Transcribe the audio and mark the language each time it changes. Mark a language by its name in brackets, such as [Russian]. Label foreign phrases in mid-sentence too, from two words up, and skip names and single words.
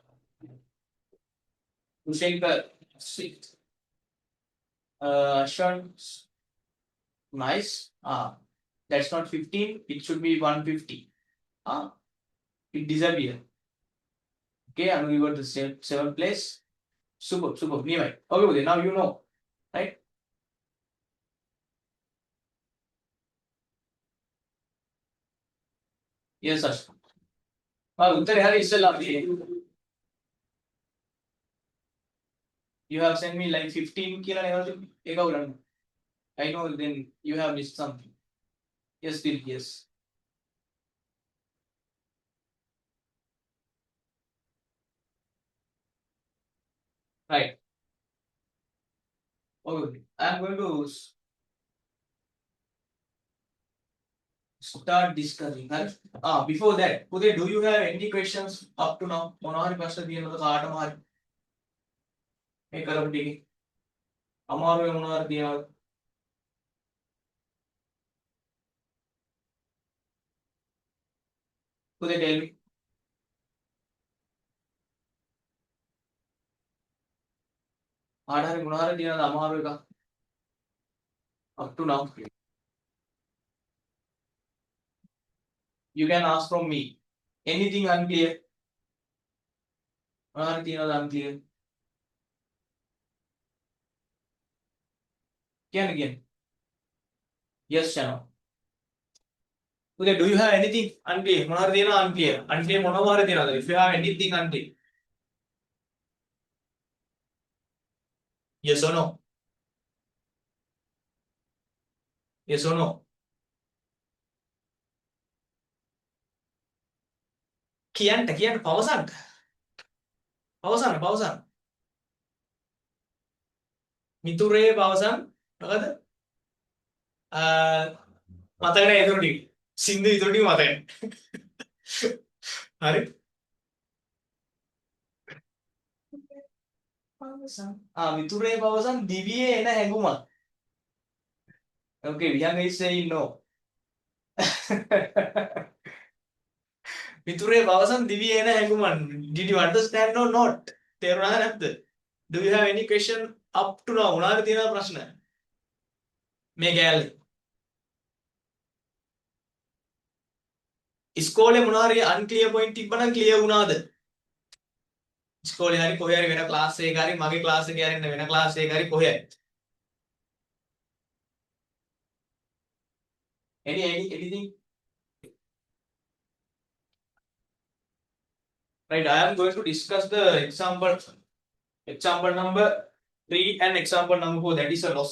[English] Ushenka sixth Ashwan nice that's not 15 it should be 150 it disappeared okay and we got the seventh place super Niyamai okay now you know right yes Ashwan [Sinhala] උත්තරේ හරි ඉස්සෙල්ලා [English] you have sent me like 15 [Sinhala] කියලා නේද ඒක උලන්න [English] I know then you have missed something yes still yes right okay I am going to start discussing. Before that, Uday, do you have any questions up to now? [Sinhala] මොනවාරි ප්‍රශ්න තියෙනවද කාටම හරි? මේ කරපු ටිකේ අමාරුවේ මොනවාරි තියෙනවද? [English] Uday, tell me. [Sinhala] කාට හරි මොනවාරි තියෙනවද අමාරු එකක්? [English] Up to now. You can ask from me. Anything unclear? [Sinhala] මොනවාරි තියෙනවද unclear? [English] Again, again. Yes, Chano. Uday, do you have anything unclear? [Sinhala] මොනවාරි තියෙනවද unclear? Unclear මොනවාරි තියෙනවද? [English] If you have anything unclear. Yes or no? Yes or no? [Sinhala] කියන්න පවසන්න. පවසන්න. මිතුරේ පවසන්න. මොකද? මතක නැහැ ඒතුරු ටික. සින්දු ඉතුරු ටික මතක නැහැ. හරි? පවසන්න. මිතුරේ පවසන්න දිවියේ එන හැඟුමක්. [English] Okay, Vihanga is saying no. [Sinhala] මිතුරේ පවසන් දිවියේ එන හැඟුමක්. [English] Did you understand or not? [Sinhala] තේරුණාද නැද්ද? [English] Do you have any question up to now? [Sinhala] මොනවාද තියෙන ප්‍රශ්න? මේ ගෑල්ලේ. ඉස්කෝලේ මොනවාරි [English] unclear point [Sinhala] තිබ්බනම් clear වුණාද? ඉස්කෝලේ හරි කොහේ හරි වෙන ක්ලාස් එකක හරි මගේ ක්ලාස් එකේ හරි වෙන ක්ලාස් එකක හරි කොහේ හරි. [English] Anything? Right, I am going to discuss the example number 3 and example number 4, that is a loss.